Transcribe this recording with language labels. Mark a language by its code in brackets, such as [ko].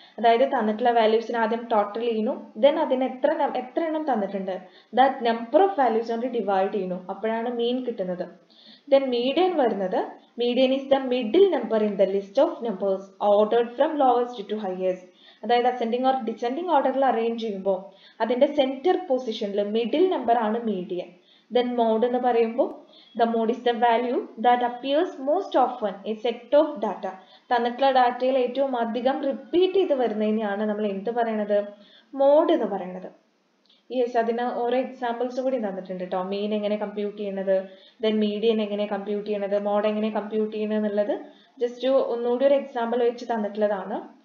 [ml] അതായത് തന്നിട്ടുള്ള വാല്യൂസിന് ആദ്യം ടോട്ടൽ ചെയ്യുന്നു, ദെൻ അതിന് എത്ര എണ്ണം തന്നിട്ടുണ്ട് ദാറ്റ് നമ്പർ ഓഫ് വാല്യൂസ് കൊണ്ട് ഡിവൈഡ് ചെയ്യുന്നു, അപ്പോഴാണ് മീൻ കിട്ടുന്നത്. [en] Then median വരുന്നത്, median is the middle number in the list of numbers ordered from lowest to highest. [ml] അതായത് അസെൻഡിങ് ഓർ ഡിസെൻഡിങ് ഓർഡറിൽ അറേഞ്ച് ചെയ്യുമ്പോൾ അതിന്റെ സെന്റർ പൊസിഷനിൽ മിഡിൽ നമ്പർ ആണ് മീഡിയൻ. [en] Then mode [ml] എന്ന് പറയുമ്പോൾ [en] the mode is the value that appears most often a set of data. [ml] തന്നിട്ടുള്ള ഡാറ്റയിൽ ഏറ്റവും അധികം റിപ്പീറ്റ് ചെയ്ത് വരുന്നതിനെയാണ് നമ്മൾ എന്ത് പറയണത്, മോഡ് എന്ന് പറയുന്നത്. യെസ്, അതിന് ഓരോ എക്സാമ്പിൾസ് കൂടി തന്നിട്ടുണ്ട് കേട്ടോ. മീൻ എങ്ങനെ കമ്പ്യൂട്ട് ചെയ്യണത്, ദെൻ മീഡിയൻ എങ്ങനെ കമ്പ്യൂട്ട് ചെയ്യണത്, മോഡ് എങ്ങനെ കമ്പ്യൂട്ട് ചെയ്യണത് എന്നുള്ളത് ജസ്റ്റ് ഒന്നുകൂടി ഒരു എക്സാമ്പിൾ വെച്ച് തന്നിട്ടുള്ളതാണ്.